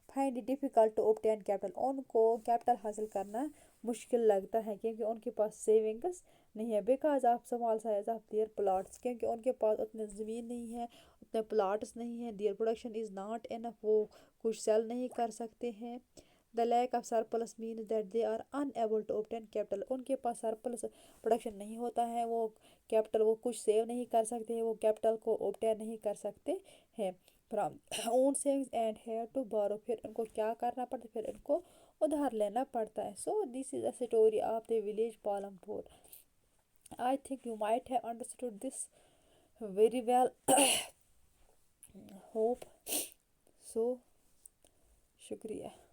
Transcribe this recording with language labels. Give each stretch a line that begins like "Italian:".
English: Find it difficult to obtain capital.
Urdu: ان کو capital حاصل کرنا مشکل لگتا ہے کیونکہ ان کے پاس سیونگس نہیں ہے.
English: Because of small size of their plots.
Urdu: کیونکہ ان کے پاس اتنے زمین نہیں ہے، اتنے پلاٹس نہیں ہیں.
English: Their production is not enough.
Urdu: وہ کچھ سیل نہیں کر سکتے ہیں.
English: The lack of surplus means that they are unable to obtain capital.
Urdu: ان کے پاس سرپلس پروڈکشن نہیں ہوتا ہے، وہ کیپٹل وہ کچھ سیو نہیں کر سکتے ہیں، وہ کیپٹل کو اوبٹین نہیں کر سکتے ہیں
English: From own savings and here to borrow.
Urdu: پھر ان کو کیا کرنا پڑتا ہے، پھر ان کو ادھار لینا پڑتا ہے.
English: So this is a story of the village Palampur. I think you might have understood this very well. Hope so.
Urdu: شکریہ.